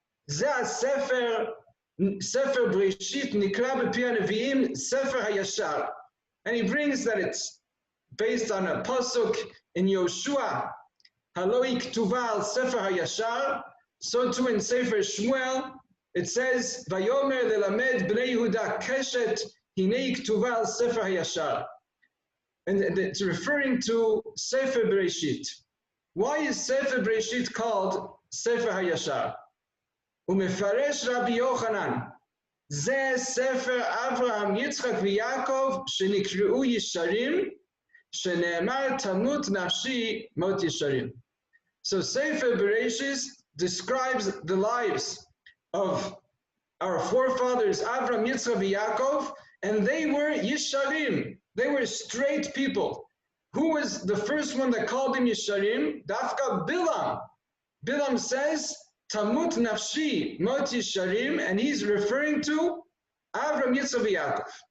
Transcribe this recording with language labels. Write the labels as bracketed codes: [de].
[he] זה הספר, ספר בראשית, נקרא בפי הנביאים, ספר הישר. [en] And he brings that it's based on a pasuk in Yoshua, [he] הלא היא כתובה על ספר הישר, [en] so too in Sefer Shmuel, it says, [he] ויאמר ללמד בני יהודה קשת, הנה היא כתובה על ספר הישר. [en] And it's referring to Sefer Bereshit. Why is Sefer Bereshit called Sefer HaYashar? [he] ומפרש רבי יוחנן, זה ספר אברהם, יצחק ויעקב שנקראו ישרים, שנאמר תמות נפשי מות ישרים. [en] So Sefer Bereshis describes the lives of our forefathers Avraham, Yitzchak, and Yaakov, and they were Yisharim. They were straight people. Who was the first one that called them Yisharim? Dafka Bilam. Bilam says, [he] Tamut nafshi mot yisharim, [en] and he's referring to Avraham, Yitzchak, Yaakov.